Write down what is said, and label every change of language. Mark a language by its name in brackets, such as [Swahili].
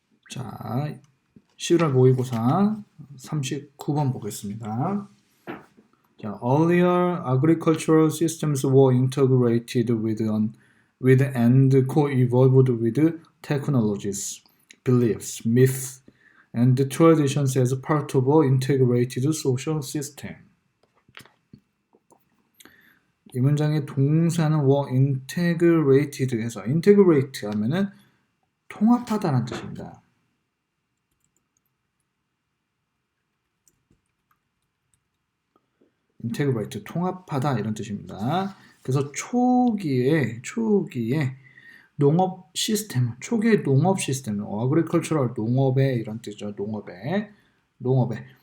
[Korean] 자, 11월 모의고사 39번 보겠습니다. [English] 자, earlier agricultural systems were integrated with and co-evolved with technologies, beliefs, myths, and traditions as part of an integrated social system. [Korean] 이 문장의 동사는 were integrated 해서 integrate 하면은 통합하다는 뜻입니다. integrate, 통합하다 이런 뜻입니다. 그래서 초기에 농업 시스템, 초기의 농업 시스템, agricultural 농업의 이런 뜻이죠. 농업의.